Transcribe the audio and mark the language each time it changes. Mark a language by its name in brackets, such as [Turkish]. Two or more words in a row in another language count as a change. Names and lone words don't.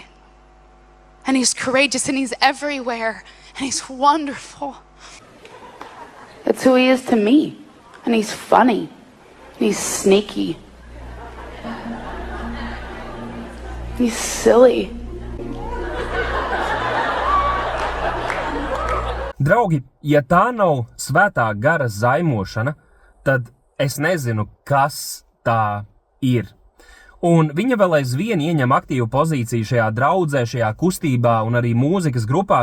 [English] And he's courageous, and he's everywhere. And he's wonderful. That's who he is to me. And he's funny. And he's sneaky. He's silly. [Latvian] Draugi, ja tā nav svētā gara zaimošana, tad es nezinu, kas tā ir. Un viņa vēl aizvien ieņem aktīvu pozīciju šajā draudzē, šajā kustībā un arī mūzikas grupā.